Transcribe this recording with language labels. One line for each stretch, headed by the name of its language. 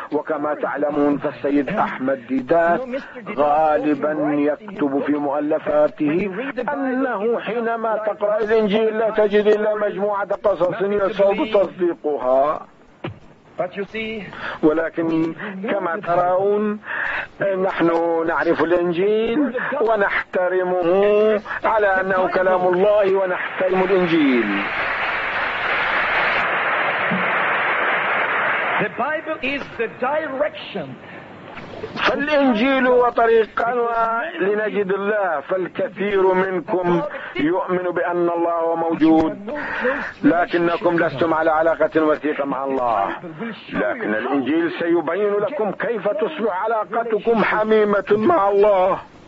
Arabic: وكما تعلمون فالسيد أحمد ديدات غالبا يكتب في مؤلفاته أنه حينما تقرأ الإنجيل لا تجد إلا مجموعة قصص يصعب تصديقها. ولكن كما ترون نحن نعرف الإنجيل ونحترمه على أنه كلام الله، ونحترم الإنجيل.
English: The Bible is the direction
Arabic: فالإنجيل وطريقنا لنجد الله، فالكثير منكم يؤمن بأن الله موجود لكنكم لستم على علاقة وثيقة مع الله، لكن الإنجيل سيبين لكم كيف تصبح علاقتكم حميمة مع الله.